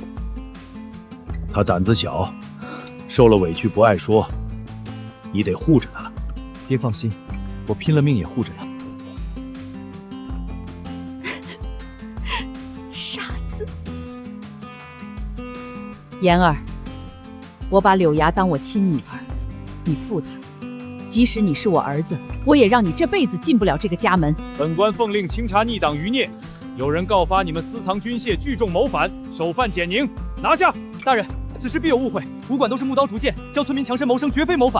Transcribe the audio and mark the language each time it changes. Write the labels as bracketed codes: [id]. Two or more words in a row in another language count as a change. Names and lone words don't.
[zh] 他膽子小，受了委屈不愛說。你得護着他。爹放心，我拼了命也護着他。傻子。妍兒，我把柳芽當我親女兒，你負他。即使你是我兒子，我也讓你這輩子進不了這個家門。本官奉令清查逆黨餘孽，有人告發你們私藏軍械，聚眾謀反，首犯簡寧，拿下！大人，此事必有誤會，武館都是木刀竹劍，教村民強身謀生，絕非謀反。